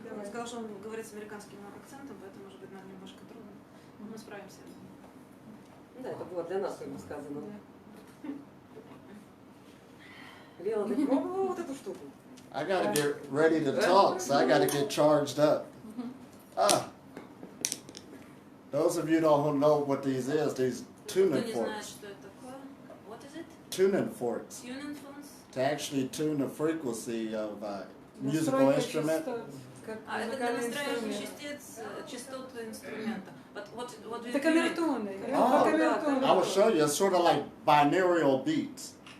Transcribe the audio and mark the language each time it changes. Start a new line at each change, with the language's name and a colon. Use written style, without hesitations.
Russian: Он сказал, что он говорит с американским акцентом, поэтому, может быть, нам немножко трудно. Но мы справимся. Да, это было для нас, как бы сказано. Лена, ты пробовала вот эту штуку?
English: I gotta get ready to talk, so I gotta get charged up. Those of you don't know what these is, these tuning forks. What is it? Tuning forks. Tuning phones? To actually tune the frequency of a musical instrument.
Russian: Это для настраивания частот инструмента.
English: But what do you
Russian: Это камертоны.
English: I will show you. It's sort of like binaural beats.